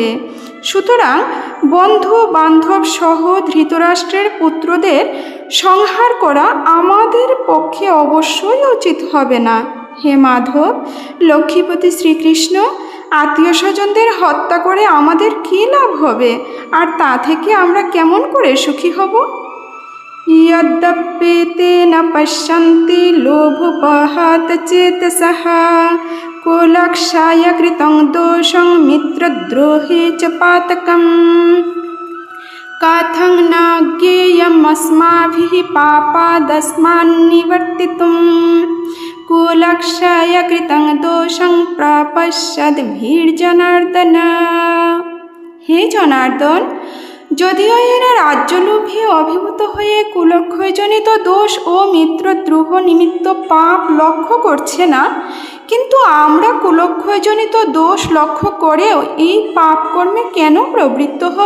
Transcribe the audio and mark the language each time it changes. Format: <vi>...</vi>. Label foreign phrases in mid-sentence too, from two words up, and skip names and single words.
<bn>সুতরাং বন্ধু বান্ধব সহ ধৃতরাষ্ট্রের পুত্রদের সংহার করা আমাদের পক্ষে অবশ্যই উচিত হবে না। হে মাধব, লক্ষ্মীপতি শ্রীকৃষ্ণ, আত্মীয় স্বজনদের হত্যা করে আমাদের কী লাভ হবে, আর তা থেকে আমরা কেমন করে সুখী হব?</bn> <sa>यद्यप्येते न पश्यन्ति लोभोपहत चेतसः कुलक्षाय कृतं दोषं मित्रद्रोहे च पातकम् कथं न ज्ञेयमस्माभिः पापादस्मान्निवर्तितुं कुलक्षाय कृतं दोषं प्रपश्यद्भिर्जनार्दन।</sa> <bn>হে জনার্দন, যদিও এরা রাজ্যলোভে অভিভূত হয়ে কুলক্ষয়জনিত দোষ ও মিত্রদ্রোহ নিমিত্ত পাপ লক্ষ্য করছে না, কিন্তু আমরা কুলক্ষয়জনিত দোষ লক্ষ্য করেও এই পাপ কর্মে কেন প্রবৃত্ত হব?</bn>